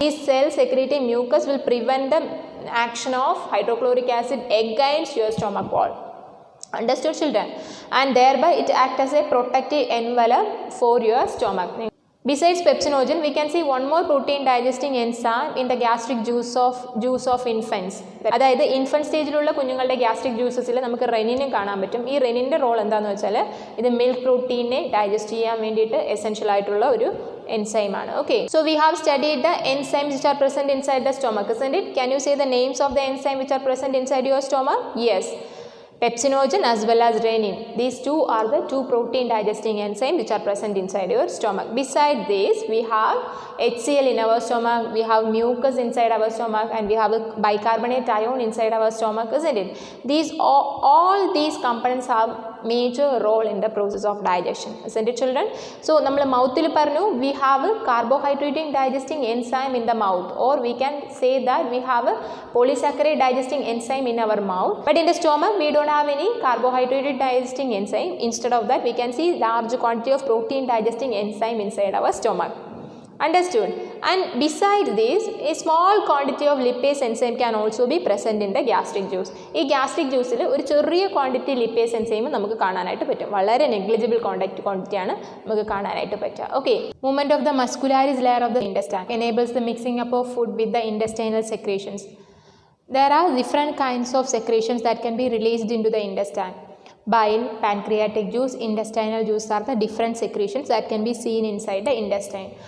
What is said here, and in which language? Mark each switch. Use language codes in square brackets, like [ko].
[en] These cells secreting mucus will prevent the action of hydrochloric acid against your stomach wall. Understood, children? And thereby it acts as a protective envelope for your stomach. Besides pepsinogen, we can see one more protein digesting enzyme in the gastric juice of infants. [ml] അതായത് infant സ്റ്റേജിലുള്ള കുഞ്ഞുങ്ങളുടെ gastric ജ്യൂസസിൽ നമുക്ക് റെനിനും കാണാൻ പറ്റും. ഈ റെനിൻ്റെ role എന്താണെന്ന് വെച്ചാൽ ഇത് milk പ്രോട്ടീനെ digest ചെയ്യാൻ വേണ്ടിയിട്ട് എസെൻഷ്യൽ ആയിട്ടുള്ള ഒരു enzyme. [en] Okay, so we have studied the enzymes which are present inside the stomach, isn't it? Can you say the names of the enzymes which are present inside your stomach? Yes, pepsinogen as well as renin. These two are the 2 protein digesting enzymes which are present inside your stomach. Besides this, we have HCl in our stomach, we have mucus inside our stomach, and we have a bicarbonate ion inside our stomach, isn't it? All these components have major role in the process of digestion, isn't it, children? So [ml] നമ്മൾ മൗത്തിൽ പറഞ്ഞു [en] we have a carbohydrate digesting enzyme in the mouth, or we can say that we have a polysaccharide digesting enzyme in our mouth, but in the stomach we don't have any carbohydrate digesting enzyme. Instead of that, we can see large quantity of protein digesting enzyme inside our stomach. Understood? And besides this, a small quantity of lipase enzyme can also be present in the gastric juice. [ml] ഈ gastric juiceൽ ഒരു ചെറിയ quantity lipase enzyme നമുക്ക് കാണാനായിട്ട് പറ്റും. വളരെ negligible quantity ആണ് നമുക്ക് കാണാനായിട്ട് പറ്റുക. [en] Okay, movement of the muscularis layer of the intestine enables the mixing up of food with the intestinal secretions. There are different kinds of secretions that can be released into the intestine. Bile, pancreatic juice, intestinal juice are the different secretions that can be seen inside the intestine.